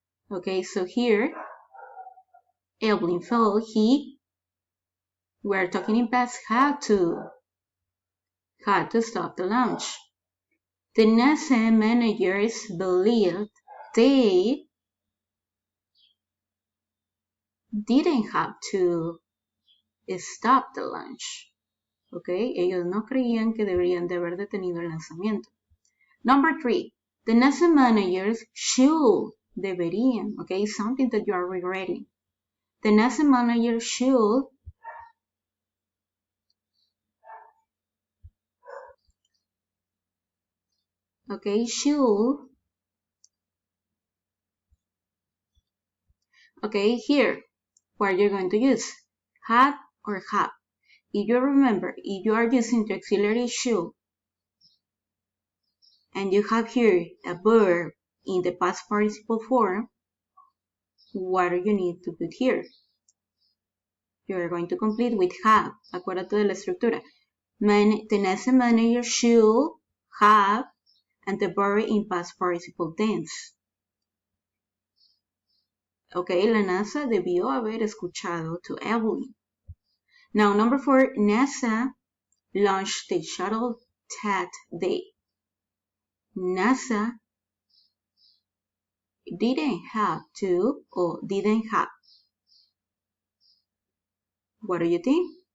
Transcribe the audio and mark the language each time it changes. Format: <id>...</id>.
<en>Okay, so here, Evelyn fell, he, we're talking in past, had to stop the launch. The NASA managers believed they didn't have to stop the launch.</en> <es>Okay, ellos no creían que deberían de haber detenido el lanzamiento.</es> <en>Number 3, the NASA managers should, deberían, okay, something that you are regretting. The NASA manager should okay, should, okay, here, what you're going to use, had or have. If you remember, if you are using the auxiliary should, and you have here a verb in the past participle form, what do you need to put here? You are going to complete with have.</en> <es>Acuérdate de la estructura.</es> <en>The NASA manager should have, and the verb in past participle tense.</en> <es>Okay, la NASA debió haber escuchado to Evelyn.</es> <en>Now, number 4, NASA launched the shuttle that day. NASA didn't have to or didn't have. What do you think?</en>